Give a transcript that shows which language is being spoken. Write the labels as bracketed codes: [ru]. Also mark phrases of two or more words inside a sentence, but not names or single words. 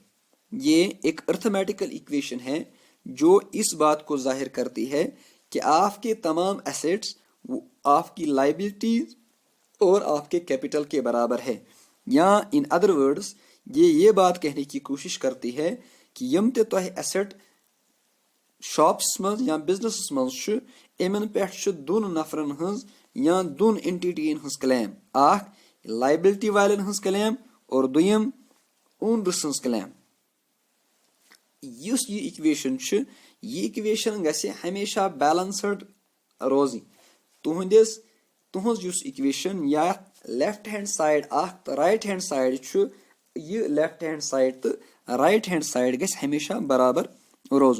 [hi] ये एक [en] arithmetical equation [hi] है जो इस बात को जाहिर करती है कि आपके तमाम एसेट्स आपकी लाइबिलिटीज और आपके कैपिटल के बराबर है, या [en] in other words [hi] ये बात कहने की कोशिश करती है कि [ks] यम ते तोह [en] asset shops [ks] मज या बिजनेस मज इमन पे दोन नफरन हज या दोन एंटिटीन हज क्लेम, आख लाइबिलिटी वालन हज क्लेम और दुयम ओनर सन्स क्लेम। یُس یہِ اِکویشن چھُ یہِ اِکویشن گژھِ ہمیشہ بیلنسڈ روزٕنۍ تُہنٛز یُس اِکویشن یتھ [en] left hand side [ks] اکھ تہٕ [en] right hand side [ks] چھُ یہِ [en] left hand side [ks] تہٕ [en] right hand side [ks] گژھِ ہمیشہ برابر روزُن.